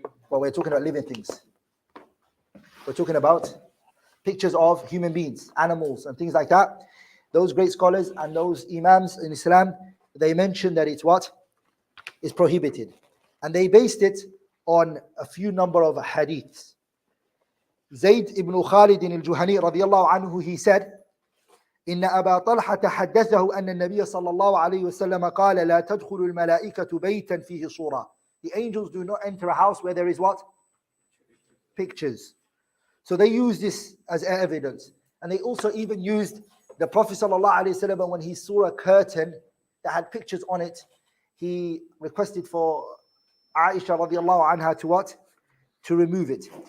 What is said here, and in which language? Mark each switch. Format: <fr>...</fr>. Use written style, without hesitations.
<en>But we're talking about living things. We're talking about pictures of human beings, animals and things like that. Those great scholars and those imams in Islam, they mentioned that it's what? It's prohibited. And they based it on a few number of hadiths.</en> <ar>Zayd ibn Khalid al-Juhani radiyallahu anhu, he said, إن أبا طلحة حدثه أن النبي صلى الله عليه وسلم قال لا تدخل الملائكة بيتا فيه صورة.</ar> <en>The angels do not enter a house where there is what? Pictures. So they use this as evidence. And they also even used the Prophet ﷺ when he saw a curtain that had pictures on it, he requested for Aisha radiallahu anha to what? To remove it.</en>